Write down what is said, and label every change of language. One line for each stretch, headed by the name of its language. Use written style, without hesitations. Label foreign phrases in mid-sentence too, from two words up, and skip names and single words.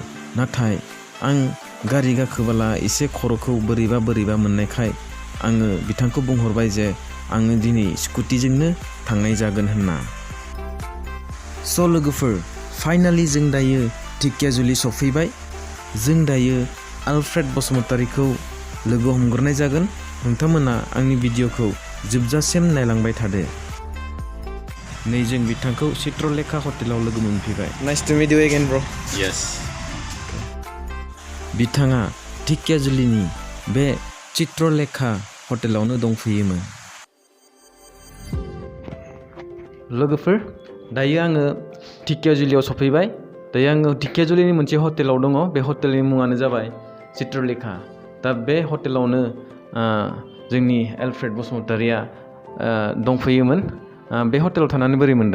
Bodo: नाथाय आं गारि गाखोबोला एसे खर'खौ बोरैबा मोननायखाय आङो बिथांखौ बुंहरबाय जे आङो दिनै स्कुटिजोंनो थांनाय जागोन होनना स' लोगोफोर फाइनालि जों दायो ढेकियाजुलि सफैबाय जों दायो आलफ्रेड बसुमतारीखौ लोगो हमग्रोनाय जागोन नोंथांमोना आंनि भिडिअखौ जोबजासिम नायलांबाय थादो नै जों बिथांखौ चित्रलेखा हटेलाव लोगो मोनफैबाय
English: nice to meet you again bro
Bodo: यस बिथाङा ढेकियाजुलिनि बे चित्रलेखा हटेलावनो दंफैयोमोन लोगोफोर दायो आङो ढेकियाजुलियाव सफैबाय दायो आङो ढेकियाजुलिनि मोनसे हटेलाव दङ बे हटेलनि मुङानो जाबाय चित्रलेखा दा बे हटेलावनो जोंनि आलफ्रेड बसुमतारीया दंफैयोमोन बे हटेलाव थानानै बोरै मोनदों